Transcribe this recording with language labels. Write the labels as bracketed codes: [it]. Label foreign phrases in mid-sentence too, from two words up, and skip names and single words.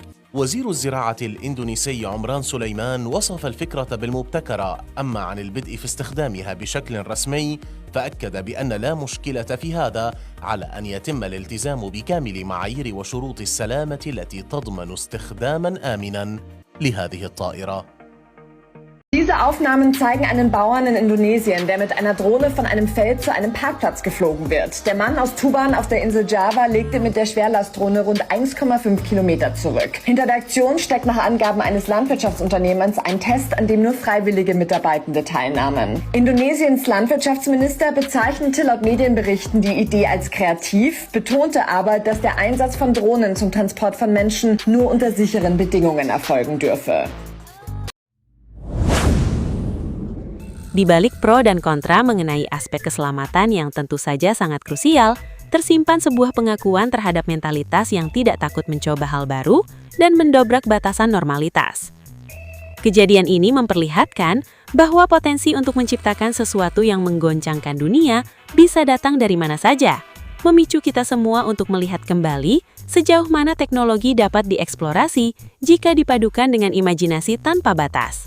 [ar] وزير الزراعة الإندونيسي عمران سليمان وصف الفكرة بالمبتكرة، أما عن البدء في استخدامها بشكل رسمي فأكد بأن لا مشكلة في هذا على أن يتم الالتزام بكامل معايير وشروط السلامة التي تضمن استخداما آمنا لهذه الطائرة. [de] Diese Aufnahmen zeigen einen Bauern in Indonesien, der mit einer Drohne von einem Feld zu einem Parkplatz geflogen wird. Der Mann aus Tuban auf der Insel Java legte mit der Schwerlastdrohne rund 1,5 Kilometer zurück. Hinter der Aktion steckt nach Angaben eines Landwirtschaftsunternehmens ein Test, an dem nur freiwillige Mitarbeitende teilnahmen. Indonesiens Landwirtschaftsminister bezeichnete laut Medienberichten die Idee als kreativ, betonte aber, dass der Einsatz von Drohnen zum Transport von Menschen nur unter sicheren Bedingungen erfolgen dürfe. [id] Di balik pro dan kontra mengenai aspek keselamatan yang tentu saja sangat krusial, tersimpan sebuah pengakuan terhadap mentalitas yang tidak takut mencoba hal baru dan mendobrak batasan normalitas. Kejadian ini memperlihatkan bahwa potensi untuk menciptakan sesuatu yang menggoncangkan dunia bisa datang dari mana saja, memicu kita semua untuk melihat kembali sejauh mana teknologi dapat dieksplorasi jika dipadukan dengan imajinasi tanpa batas.